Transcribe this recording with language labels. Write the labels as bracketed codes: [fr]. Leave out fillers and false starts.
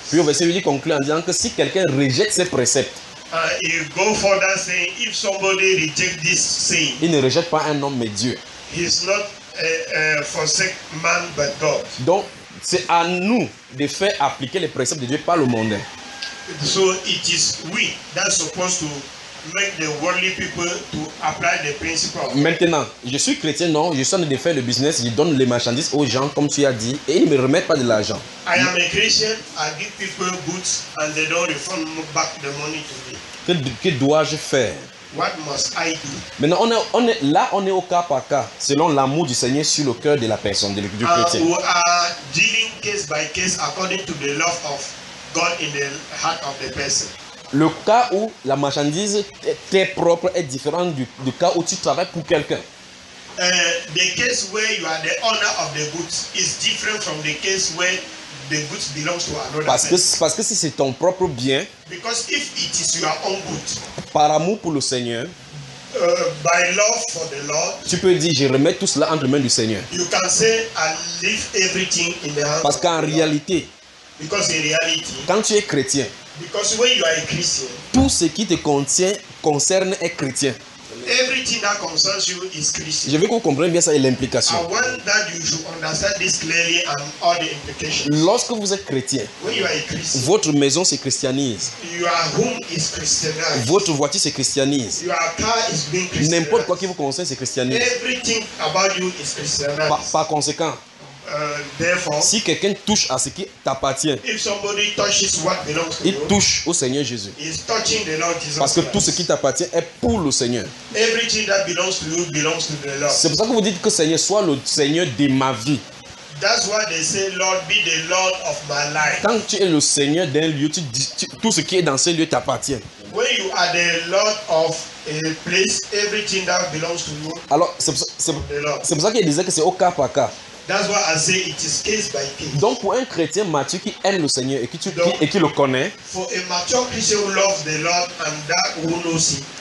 [fr] Puis au verset 8, il conclut en disant que si quelqu'un rejette ces préceptes, [en] he go further saying, if somebody reject this saying, [fr] il ne rejette pas un homme mais Dieu. [en] He's not a forsake man but God. [fr] Donc, c'est à nous de faire appliquer les préceptes de Dieu par le monde. [en] So it is we that supposed to make the worldly people to apply the principle. [fr] Maintenant, je suis chrétien, non, je suis en train de faire le business, je donne les marchandises aux gens comme tu as dit et ils ne me remettent pas de l'argent. [en] I am a Christian, I give people goods and they don't refund back the money to me. [fr] Que dois-je faire? [en] What must I do? [fr] Maintenant, on est au cas par cas, selon l'amour du Seigneur sur le cœur de la personne, du chrétien. [en] We are dealing case by case according to the love of God in the heart of the person. [fr] Le cas où la marchandise t'est propre est différent du cas où tu travailles pour quelqu'un. [en] The case where you are the owner of the goods is different from the case where the goods belongs to another. [fr] Parce que si c'est ton propre bien. [en] Because if it is your own good. [fr] Par amour pour le Seigneur. [en] By love for the Lord. [fr] Tu peux dire je remets tout cela entre les mains du Seigneur. [en] You can say I leave everything in the hands. [fr] Parce qu'en réalité. [en] Because in reality. [fr] Quand tu es chrétien. [en] Because when you are a Christian, [fr] tout ce qui te contient concerne est chrétien. [en] Everything that concerns you is Christian. [fr] Je veux que vous compreniez bien ça et l'implication. [en] I want that you should understand this clearly and all the implications. [fr] Lorsque vous êtes chrétien, [en] when you are a Christian, [fr] votre maison se christianise. [en] Your home is Christianized. [fr] Votre voiture se christianise. [en] Your car is being Christianized. [fr] N'importe quoi qui vous concerne se christianise. [en] Everything about you is Christianized. [fr] Par conséquent. [en] Therefore, [fr] si quelqu'un touche à ce qui t'appartient, [en] if somebody touches what belongs to [fr] il touche au Seigneur Jésus. [en] He is touching the Lord Jesus. [fr] Parce que tout ce qui t'appartient est pour le Seigneur. [en] Everything that belongs to you belongs to the Lord. [fr] C'est pour ça que vous dites que Seigneur soit le Seigneur de ma vie. [en] That's why they say, Lord, be the Lord of my life. [fr] Quand tu es le Seigneur d'un lieu, tout ce qui est dans ce lieu t'appartient. [en] When you are the Lord of a place, everything that belongs to you. [fr] Alors c'est pour ça qu'il disait que c'est au cas par cas. [en] That's why I say it is case by case. [fr] Donc pour un chrétien mature qui aime le Seigneur et qui le connaît, [en] for a mature Christian who loves the Lord and that who knows him,